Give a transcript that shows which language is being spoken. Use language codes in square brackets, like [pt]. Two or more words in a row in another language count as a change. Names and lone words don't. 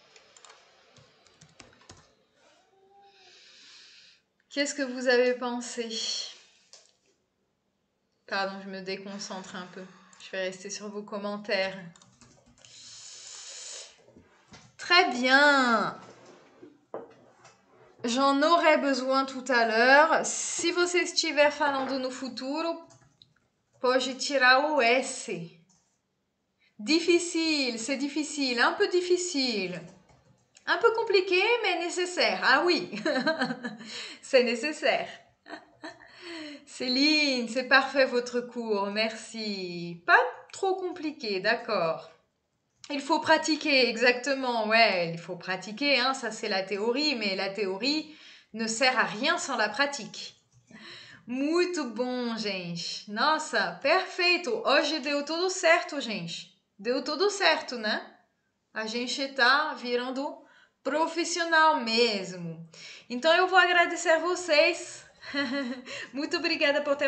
[fr] Qu'est-ce que vous avez pensé? Pardon, je me déconcentre un peu. Je vais rester sur vos commentaires. Très bien. J'en aurai besoin tout à l'heure. [pt] Se você estiver falando no futuro, pode tirar o S. [fr] Difficile, c'est difficile, un peu difficile. Un peu compliqué, mais nécessaire. Ah oui, c'est nécessaire. Céline, c'est parfait votre cours, merci. Pas trop compliqué, d'accord. Il faut pratiquer, exactement, ouais, il faut pratiquer, hein, ça c'est la théorie, mais la théorie ne sert à rien sans la pratique. [pt] Muito bom, gente. Nossa, perfeito. Hoje deu tudo certo, gente. Deu tudo certo, né? A gente tá virando profissional mesmo. Então eu vou agradecer vocês. Muito obrigada por ter.